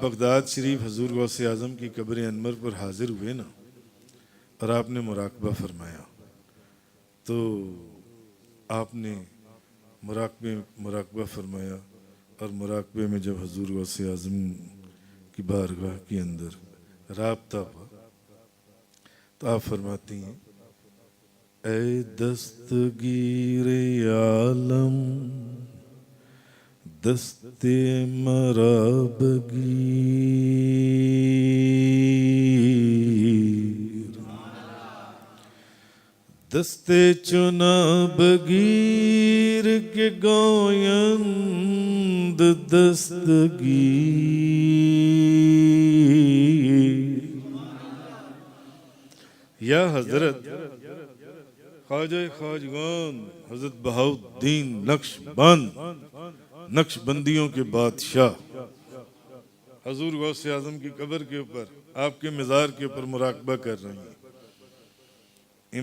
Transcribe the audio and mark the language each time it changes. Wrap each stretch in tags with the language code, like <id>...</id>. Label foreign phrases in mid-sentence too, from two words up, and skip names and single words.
<ur>بغداد شریف حضور غوث اعظم کی قبر انور پر حاضر ہوئے نا، اور آپ نے مراقبہ فرمایا، تو آپ نے مراقبہ فرمایا، اور مراقبے میں جب حضور غوث اعظم کی بارگاہ کے اندر رابطہ ہوا، تو آپ فرماتی ہیں اے دستگیر عالم</ur> <fa>دست مرا بگیر، دست چنا بگیر کے گویند دستگیر،</fa> <ur>یا حضرت خواجہ خواجگان حضرت بہاؤالدین نقش بند نقش بندیوں کے بادشاہ حضور غوث اعظم کی قبر کے اوپر، آپ کے مزار کے اوپر مراقبہ کر رہے ہیں۔</ur>